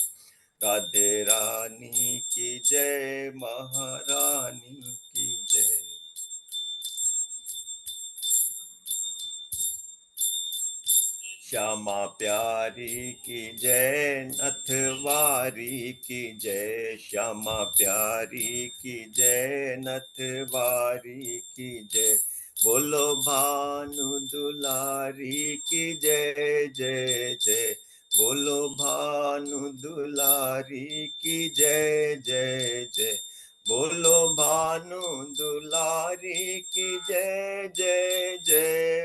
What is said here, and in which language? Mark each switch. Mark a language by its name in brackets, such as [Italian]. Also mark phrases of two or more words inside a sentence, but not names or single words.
[Hindi] राधे रानी की जय, महारानी की जय. श्यामा प्यारी की जय, नथवारी की जय. श्यामा प्यारी की जय, नथवारी की जय. बोलो भानु दुलारी की जय जय जय. बोलो भानु दुलारी की जय जय जय. बोलो भानु दुलारी की जय जय जय.